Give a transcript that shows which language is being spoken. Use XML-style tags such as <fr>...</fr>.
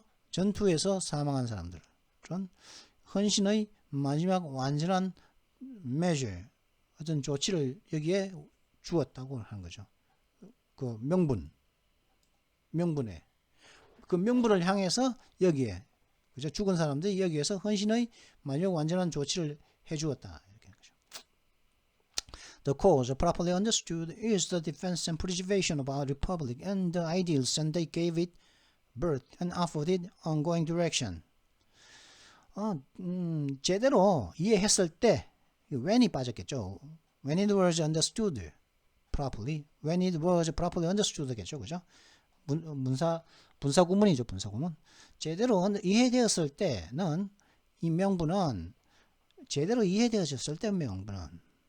<ko>전투에서 사망한 사람들. 그런 헌신의 마지막 완전한 measure, 어떤 조치를 여기에 주었다고 하는 거죠. 그 명분에. 그 명분을 향해서 여기에, 그죠? 죽은 사람들이 여기에서 헌신의 마지막 완전한 조치를 해주었다.</ko> <en>The cause, properly understood, is the defense and preservation of our republic and the ideals, and they gave it birth and offered it ongoing direction.</en> <ko>제대로 이해했을 때 when이 빠졌겠죠.</ko> <en>When it was understood properly, when it was properly understood겠죠,</en> <ko>그죠? 분사구문이죠, 분사구문. 제대로 이해되었을 때는 이 명분은 제대로 이해되어졌을 때 명분은</ko>